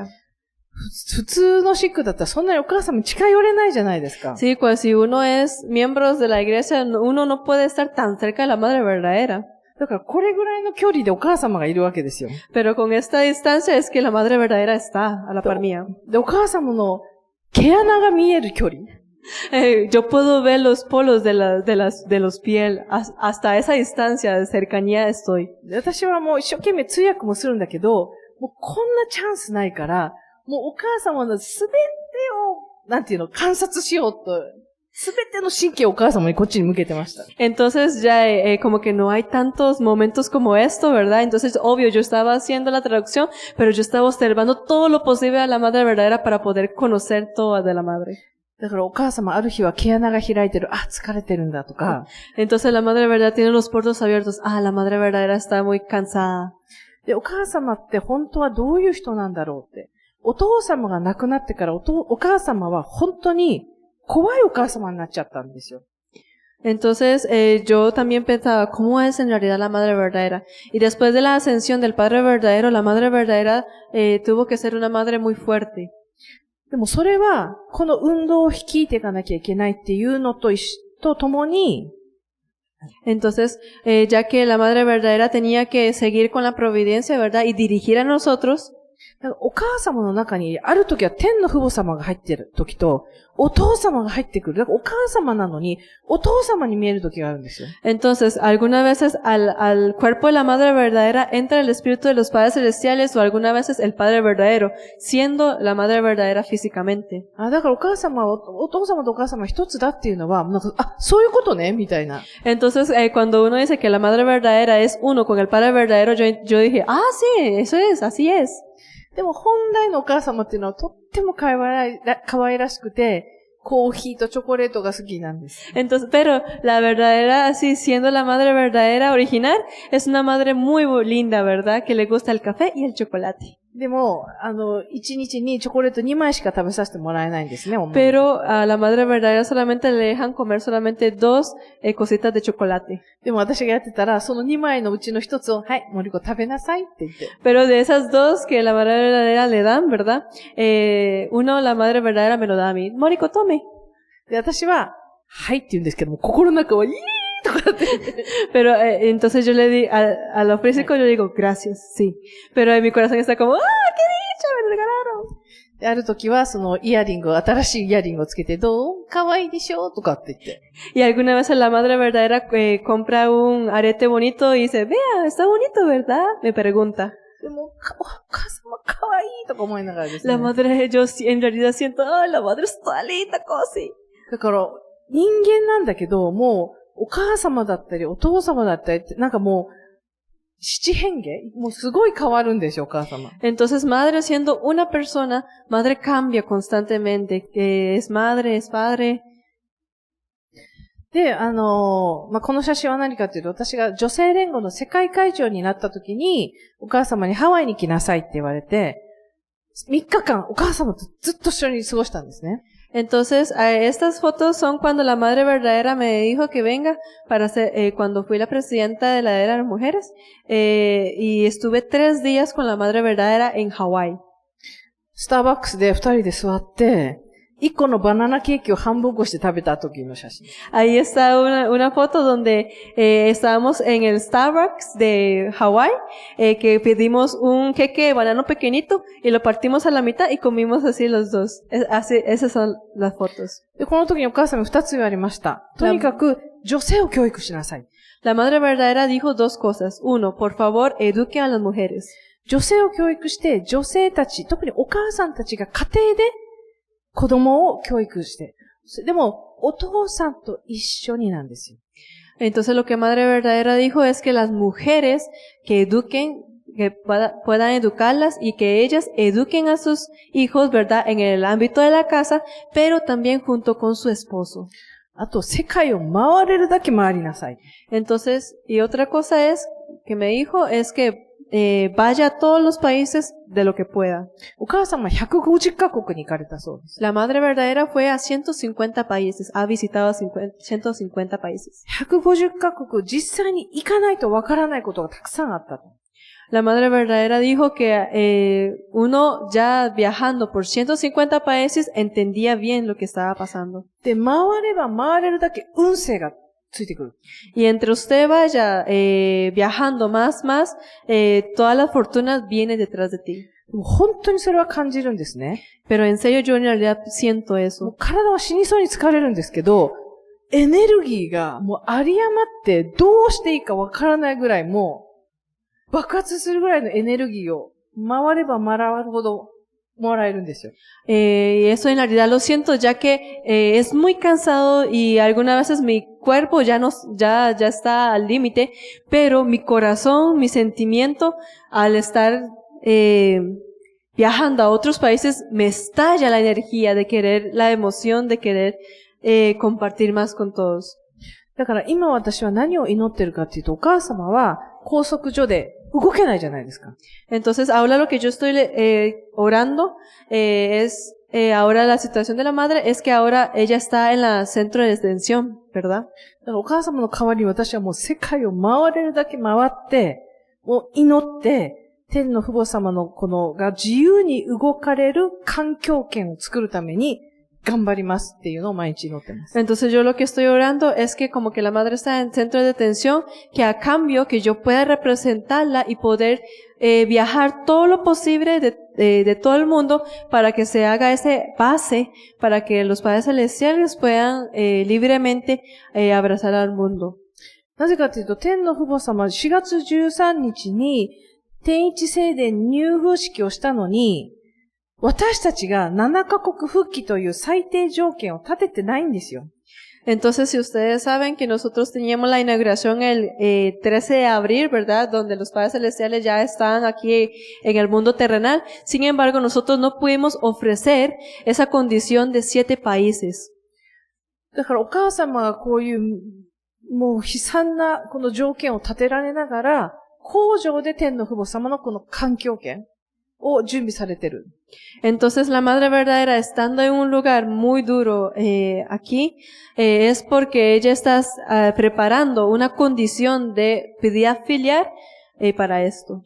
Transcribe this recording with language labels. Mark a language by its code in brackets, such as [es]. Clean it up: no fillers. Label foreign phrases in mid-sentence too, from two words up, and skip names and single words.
[ja] 普通のシックだったらそんなにお母様に近寄れないじゃないですか。 [es] Sí, pues si uno es miembro de la iglesia, uno no puede estar tan cerca de la madre verdadera. [ja] だからこれぐらいの距離でお母様がいるわけですよ。 [es] Pero con esta distancia es que la madre verdadera está a la par mía. [ja] で、お母様の毛穴が見える距離。 [es] yo puedo ver los polos de los pies. Hasta esa distancia de cercanía estoy. [ja] 私はもう一生懸命通訳もするんだけど、もうこんなチャンスないから、もうお母様のすべてを、観察しようと、すべての神経をお母様にこっちに向けてました。 [es] Entonces ya como que no hay tantos momentos como esto, ¿verdad? Entonces, obvio, yo estaba haciendo la traducción, pero yo estaba observando todo lo posible a la madre verdadera para poder conocer todo de la madre. [ja] だからお母様ある日は毛穴が開いてる、疲れてるんだとか。 [es] Entonces la madre verdadera tiene los poros abiertos. La madre verdadera está muy cansada. [ja] で、お母様って本当はどういう人なんだろうって。お父様が亡くなってからお母様は本当に怖いお母様になっちゃったんですよ。 [es] Entonces, yo también pensaba, ¿cómo es en realidad la madre verdadera? Y después de la ascensión del padre verdadero, la madre verdadera tuvo que ser una madre muy fuerte. [ja] でもそれは、この運動を率いていかなきゃいけないっていうのと共に、 [es] Entonces, ya que la madre verdadera tenía que seguir con la providencia, ¿verdad? Y dirigir a nosotros. [ja] だからお母様の中にある時は天の父母様が入ってる時と、お父様が入ってくる。だからお母様なのに、お父様に見える時があるんですよ。 [es] Entonces, algunas veces al cuerpo de la madre verdadera entra el espíritu de los padres celestiales o algunas veces el padre verdadero, siendo la madre verdadera físicamente. [ja] だからお母様は、お父様とお母様一つだっていうのは、なんか、そういうことねみたいな。 [es] Entonces, cuando uno dice que la madre verdadera es uno con el padre verdadero, yo dije, sí, eso es, así es. [ja] でも本来のお母様っていうのはとっても可愛らしくて、コーヒーとチョコレートが好きなんです。 [es] Entonces, pero la verdadera, así siendo la madre verdadera original, es una madre muy linda, ¿verdad? Que le gusta el café y el chocolate. [ja] でも、1日にチョコレート2枚しか食べさせてもらえないんですね。 [es] Pero a la madre verdadera solamente le dejan comer solamente 2 cositas de chocolate. [ja] でも私がやってたら、その2枚のうちの1つを、はい、モリコ食べなさいって言って。 [es] Pero de esas 2 que la madre verdadera le dan, ¿verdad? Uno, la madre verdadera me lo da a mí. Mórico, tome. [ja] で、私は、はいって言うんですけども、心の中は、 [es] Pero entonces yo le di a lo físico yo digo gracias, sí. Pero en mi corazón está como, qué dicha, me lo regalaron. [ja] で、ある時はその新しいイヤリングをつけて、どう可愛いでしょとかって言って。 [es] Y alguna vez la madre verdadera compra un arete bonito y dice, vea, está bonito, ¿verdad? Me pregunta. [ja] でも、お母様可愛いとか思いながらですね。 [es] La madre, yo en realidad siento, la madre está linda, così. [ja] だから、人間なんだけど、もう、お母様だったり、お父様だったり、なんかもう、七変化もうすごい変わるんでしょ、お母様。 [es] Entonces, madre siendo una persona, madre cambia constantemente, es madre, es padre. [ja] で、この写真は何かというと、私が女性連合の世界会長になった時に、お母様にハワイに来なさいって言われて、3日間お母様とずっと一緒に過ごしたんですね。 [es] Entonces, estas fotos son cuando la madre verdadera me dijo que venga para ser, cuando fui la presidenta de la era de las mujeres, y estuve 3 días con la madre verdadera en Hawái. [ja] スターバックスで2人で座って、1個のバナナケーキを半分こして食べた時の写真。 [es] Ahí está una foto donde estábamos en el Starbucks de Hawái, que pedimos un queque de banano pequeñito y lo partimos a la mitad y comimos así los dos. Esas son las fotos. [ja] で、この時にお母さんに2つ言われました。とにかく女性を教育しなさい。 [es] La madre verdadera dijo 2 cosas. 1, por favor, eduque a las mujeres. [ja] 女性を教育して、女性たち、特にお母さんたちが家庭で子供を教育して。でも、お父さんと一緒になんですよ。 [es] Entonces lo que Madre Verdadera dijo es que las mujeres que eduquen, que puedan educarlas y que ellas eduquen a sus hijos, ¿verdad? En el ámbito de la casa, pero también junto con su esposo. [ja] あと、世界を回れるだけ回りなさい。 [es] Entonces, y otra cosa es, que me dijo, es que vaya a todos los países de lo que pueda. [ja] お母様150カ国に行かれたそうです。 [es] La Madre Verdadera fue a 150 países, ha visitado 150 países. [ja] 150 カ国、実際に行かないとわからないことがたくさんあったと。 [es] La Madre Verdadera dijo que uno ya viajando por 150 países entendía bien lo que estaba pasando. [ja] で、回れば回れるだけ運勢がついてくる。 [es] Y entre usted vaya viajando más, todas las fortunas vienen detrás de ti. [ja] 本当にそれは感じるんですね。 [es] Pero en serio yo en realidad siento [ja] も [es] eso. [ja] う体は死にそうに疲れるんですけど、エネルギーがもう有り余ってどうしていいかわからないぐらいもう爆発するぐらいのエネルギーを回れば回るほどもらえるんですよ。 [es] Y eso en realidad lo siento ya que es muy cansado y algunas veces mi cuerpo ya está al límite, pero mi corazón, mi sentimiento al estar viajando a otros países me estalla la energía de querer, la emoción de querer compartir más con todos. [ja] だから今私は何を祈ってるかっていうと、お母様は拘束所で動けないじゃないですか。 [es] Entonces, ahora lo que yo estoy orando es ahora la situación de la madre es que ahora ella está en la centro de detención, ¿verdad? [ja] だからお母様の代わりに私はもう世界を回れるだけ回って、もう祈って、天の父母様のこのが自由に動かれる環境圏を作るために頑張りますっていうのを毎日祈ってます。 [es] Entonces yo lo que estoy orando es que como que la madre está en centro de detención, que a cambio que yo pueda representarla y poder viajar todo lo posible de todo el mundo para que se haga ese base para que los padres celestiales puedan libremente abrazar al mundo. [ja] なぜかというと、天の父母様、4月13日に天一聖殿入封式をしたのに、私たちが7カ国復帰という最低条件を立ててないんですよ。 [es] Entonces, si ustedes saben que nosotros teníamos la inauguración el 13 de abril, ¿verdad? Donde los padres celestiales ya estaban aquí en el mundo terrenal. Sin embargo, nosotros no pudimos ofrecer esa condición de 7 países. [ja] だからお母様がこういう、もう悲惨なこの条件を立てられながら、工場で天の父母様のこの環境権を準備されてる。 [es] Entonces, la Madre Verdadera, estando en un lugar muy duro aquí, es porque ella está preparando una condición de piedad filial para esto.